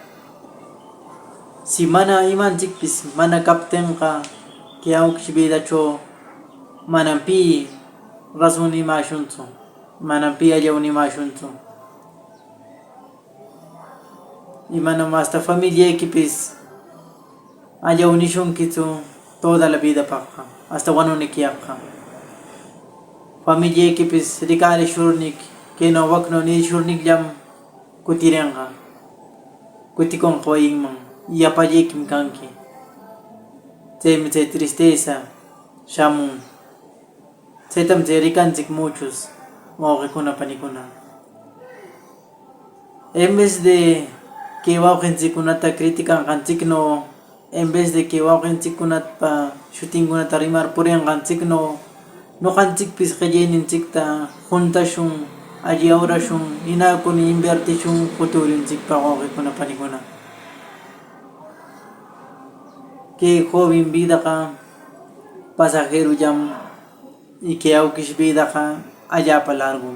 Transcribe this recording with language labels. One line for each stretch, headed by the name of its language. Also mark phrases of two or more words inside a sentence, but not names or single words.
Quechua: Si mana imanchikpis mana kaptinqa kay awkish vidachaw manam pi razon nimashunchu, manam pi allaw nimashunchu. Y manam hasta familiaykipis allaw nishunkichu
Spanish: toda la vida
Quechua: paqqa, hasta wanunikiyaqqa. Familiaykipis rikarishurnik kayno wakno nishurnikllam kutirinqa, kutikunqa wayinman yapallaykim kanki. Chaymi chay tristeza shamun. Chaytam chay rikanchik muchos wawqikuna panikuna.
Spanish: En vez de que
Quechua: wawqinchikkunata criticanqanchikno,
Spanish: en vez de que
Quechua: wawqinchikkunapa shutinkunata rimarpurinqanchikno, noqanchikpis qillayninchikta juntashun, alli awrashun, hinakuni invertishun futurinchikpaq wawqikuna panikuna. Kay joven vidaqa pasajerollam y kay awkish vidaqa allapa largum.